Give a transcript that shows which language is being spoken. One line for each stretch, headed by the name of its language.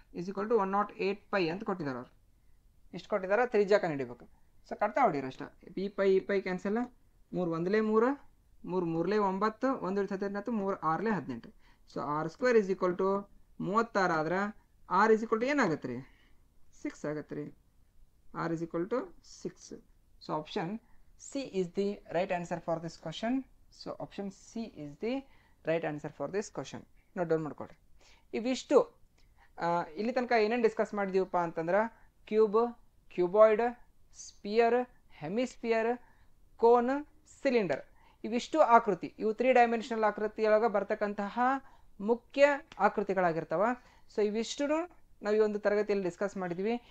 Kannada: Is equal to 108 pi ಅಂತ ಕೊಟ್ಟಿದ್ದಾರೆ ಅವ್ರು. ಇಷ್ಟು ಕೊಟ್ಟಿದ್ದಾರೆ, ತ್ರಿಜ್ಯ ಕಂಡುಹಿಡಿಬೇಕು. ಸೊ ಕಟ್ತಾ ಹೊಡೀರಿ ಅಷ್ಟ. ಈ pi cancel, 3 1ಲೇ 3 3 3ಲೇ 9 1 19 3 6ಲೇ 18.
English: so r square is equal to 36
Kannada: ಆದ್ರೆ
English: r is equal to
Kannada: ಏನಾಗುತ್ತೆ ರೀ, 6 ಆಗುತ್ತೆ ರೀ.
English: R is equal to 6. So option C is the right answer for this question. So option C is the right answer for this question.
Kannada: Note down ಮಾಡ್ಕೊಳ್ರಿ. ಇವಿಷ್ಟು ಇಲ್ಲಿ ತನಕ ಏನೇನು ಡಿಸ್ಕಸ್ ಮಾಡಿದೀವಪ್ಪ ಅಂತಂದ್ರೆ, cube, cuboid, spear, hemisphere, cone, cylinder, ಇವಿಷ್ಟು ಆಕೃತಿ, ಇವು 3 dimensional ಆಕೃತಿಯೊಳಗೆ ಬರ್ತಕ್ಕಂತಹ ಮುಖ್ಯ ಆಕೃತಿಗಳಾಗಿರ್ತಾವ. ಸೊ ಇವಿಷ್ಟು ನಾವು ಈ ಒಂದು ತರಗತಿಯಲ್ಲಿ ಡಿಸ್ಕಸ್ ಮಾಡಿದ್ವಿ.